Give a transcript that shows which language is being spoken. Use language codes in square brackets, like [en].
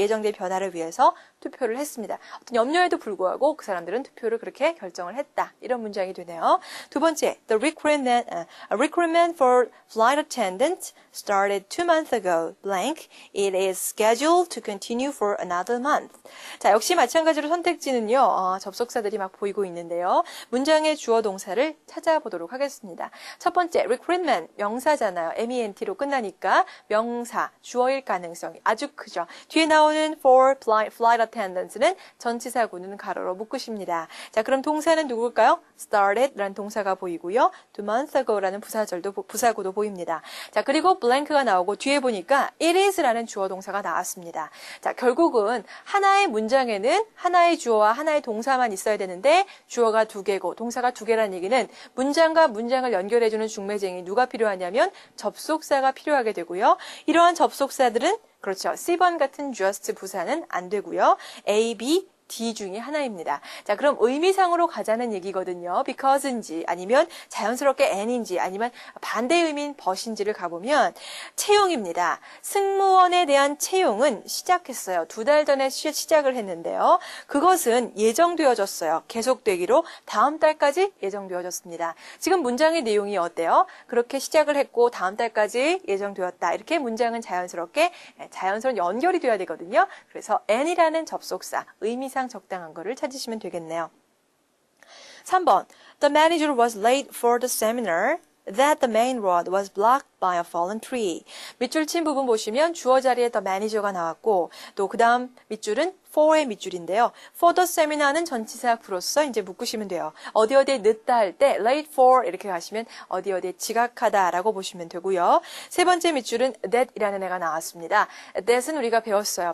[ko] 예정된 변화를 위해서 투표를 했습니다. 어떤 염려에도 불구하고 그 사람들은 투표를 그렇게 결정을 했다. 이런 문장이 되네요. 두 번째, [en] the recruitment for flight attendant started 2 months ago. blank. It is scheduled to continue for another month. [ko] 자, 역시 마찬가지로 선택지는요. 접속사들이 막 보이고 있는데요. 문장의 주어 동사를 찾아보도록 하겠습니다. 첫 번째, recruitment 명사잖아요. ment로 끝나니까 명사, 주어일 가능성이 아주 크죠. 뒤에 나오는 for flight attendance는 전치사구는 가로로 묶으십니다. 자, 그럼 동사는 누굴까요? started라는 동사가 보이고요. 2 months ago라는 부사구도 보입니다. 자, 그리고 blank가 나오고 뒤에 보니까 it is라는 주어 동사가 나왔습니다. 자, 결국은 하나의 문장에는 하나의 주어와 하나의 동사만 있어야 되는데 주어가 2개고 동사가 2개라는 얘기는 문장과 문장을 연결해주는 중매쟁이 누가 필요하냐면 접속사가 필요하게 되고요. 이러한 접속사들은 그렇죠. C번 같은 just 부사는 안 되고요. A, B, D 중에 하나입니다. 자, 그럼 의미상으로 가자는 얘기거든요. because인지 아니면 자연스럽게 and인지 아니면 반대 의미인 but인지를 가보면 채용입니다. 승무원에 대한 채용은 시작했어요. 2달 전에 시작을 했는데요. 그것은 예정되어졌어요. 계속되기로 다음 달까지 예정되어졌습니다. 지금 문장의 내용이 어때요? 그렇게 시작을 했고 다음 달까지 예정되었다. 이렇게 문장은 자연스러운 연결이 되어야 되거든요. 그래서 and이라는 접속사, 의미상 적당한 거를 찾으시면 되겠네요. 3번. [en] The manager was late for the seminar that the main road was blocked by a fallen tree. [ko] 밑줄 친 부분 보시면 주어 자리에 the manager가 나왔고 또 그 다음 밑줄은 for의 밑줄인데요. for the seminar는 전치사 구로서 이제 묶으시면 돼요. 어디에 늦다 할 때 late for 이렇게 가시면 어디에 지각하다라고 보시면 되고요. 세 번째 밑줄은 that이라는 애가 나왔습니다. that은 우리가 배웠어요.